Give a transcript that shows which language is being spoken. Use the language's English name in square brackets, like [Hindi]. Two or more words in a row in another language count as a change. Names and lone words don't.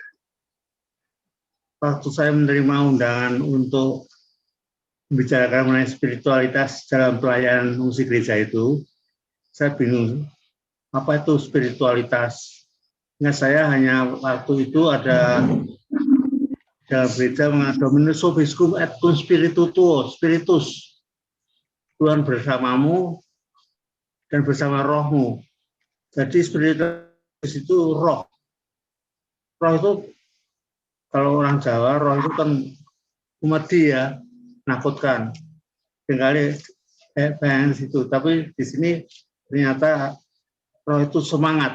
[Indonesian] Waktu saya menerima undangan untuk membicarakan mengenai spiritualitas dalam pelayanan musik gereja itu, saya bingung, apa itu spiritualitas? Ingat saya hanya waktu itu ada dalam gereja mengatakan [Latin] Dominus Vobiscum et cum spiritu tuo, spiritus, [Indonesian] Tuhan bersamamu dan bersama rohmu. Jadi spiritualitas itu roh. Roh itu, kalau orang Jawa, roh itu kan umedi ya, menakutkan. Tinggalnya pengen situ, tapi di sini ternyata roh itu semangat.